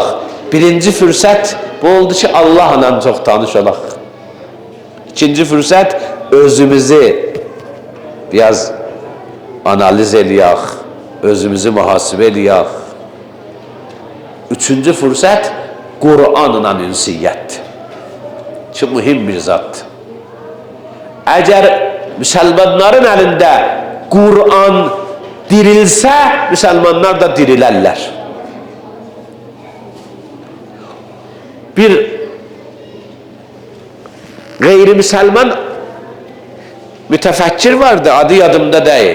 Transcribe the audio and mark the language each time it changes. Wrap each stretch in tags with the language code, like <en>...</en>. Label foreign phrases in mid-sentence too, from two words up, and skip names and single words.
<az>Birinci fürsət bu oldu ki, Allahla çox tanış olaq. İkinci fürsət özümüzü biraz analiz eləyək, özümüzü mühasibə eləyək. Üçüncü fürsət Kur'anla ünsiyyətdir. Ki mühim bir zatdır.</az> <tr>Eğer Müslümanların elinde Kur'an dirilse, Müslümanlar da dirilerler. Bir gayrimüsəlman mütefekkir vardı, adı yadımda değil.</tr>